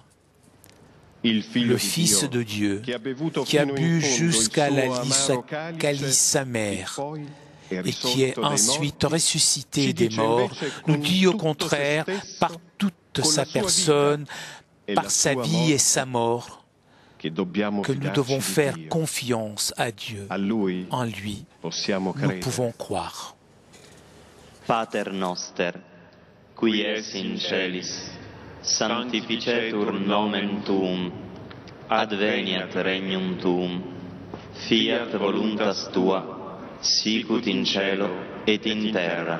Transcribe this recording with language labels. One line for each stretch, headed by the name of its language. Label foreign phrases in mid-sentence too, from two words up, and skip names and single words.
French: Le Fils de Dieu, qui a bu jusqu'à la calice amère, et qui est ensuite ressuscité des morts, nous dit au contraire, par toute sa personne, par sa vie et sa mort, que nous devons faire confiance à Dieu. En lui, nous pouvons croire.
Latin: Pater noster, qui es in celis, sanctificetur nomen tuum, adveniat regnum tuum, fiat voluntas tua, sicut in cielo et in terra.